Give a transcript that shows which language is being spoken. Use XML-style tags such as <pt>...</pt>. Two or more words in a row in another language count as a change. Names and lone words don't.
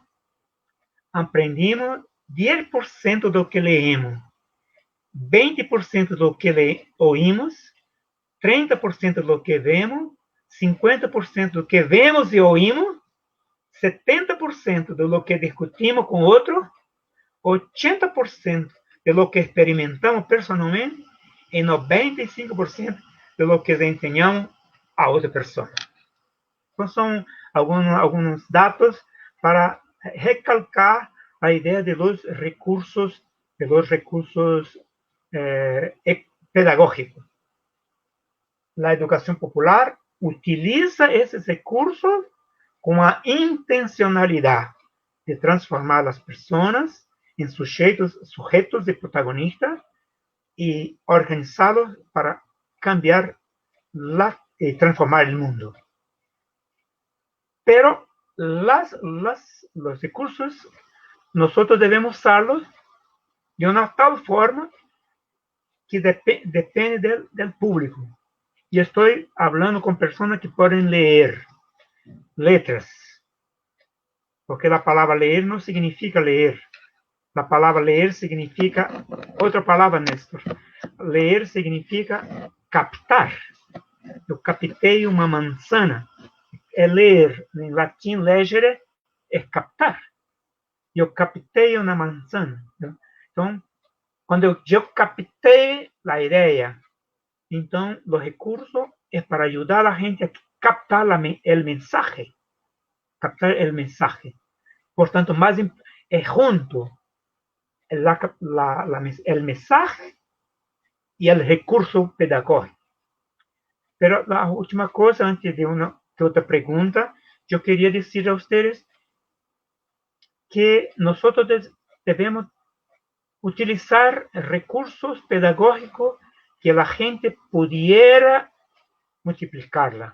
<es>Aprendimos 10% de lo que leemos, 20% de lo que oímos, 30% de lo que vemos, 50% de lo que vemos y oímos, 70% de lo que discutimos con otros, 80% de lo que experimentamos personalmente y 95% de lo que enseñamos a otra persona.</es> <pt>Então, são alguns dados para recalcar a ideia</pt> <es>de los recursos pedagógicos. La educación popular utiliza</es> <pt>esses recursos com a intencionalidade de transformar as pessoas em sujeitos e protagonistas e organizá-los para cambiar e transformar o mundo.</pt> <es>Pero los recursos nosotros debemos usarlos de una tal forma que depende del público. Y estoy hablando con personas que pueden leer letras, porque la palabra leer no significa leer. La palabra leer significa otra palabra, Néstor. Leer significa captar.</es> <pt>Eu captei uma manzana. É ler, em latim, legere, é captar. Eu captei uma manzana. Então, quando eu captei a ideia, então, o recurso é para ajudar a gente a captar o mensaje. Captar o mensaje. Portanto, mais é junto o mensaje e o recurso pedagógico. Pero a última coisa, antes de outra pergunta, eu queria dizer a vocês que nós devemos utilizar recursos pedagógicos que a gente</pt> <es>pudiera multiplicarla.</es>